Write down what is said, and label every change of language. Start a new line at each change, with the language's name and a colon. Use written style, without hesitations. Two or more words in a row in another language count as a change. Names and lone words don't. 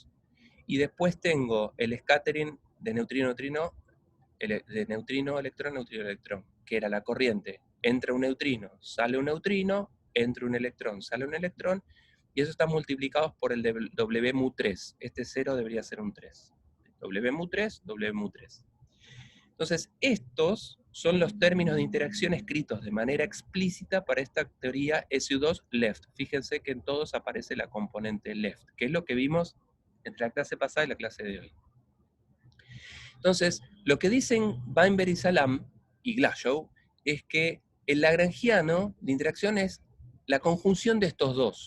Spanish: Y después tengo el scattering de neutrino-neutrino, de neutrino-electrón, neutrino-electrón, que era la corriente. Entra un neutrino, sale un neutrino, entra un electrón, sale un electrón, y eso está multiplicado por el W mu 3. Este 0 debería ser un 3. W mu 3, W mu 3. Entonces, estos son los términos de interacción escritos de manera explícita para esta teoría SU2 left. Fíjense que en todos aparece la componente left, que es lo que vimos entre la clase pasada y la clase de hoy. Entonces, lo que dicen Weinberg y Salam y Glashow es que el lagrangiano de interacción es la conjunción de estos dos.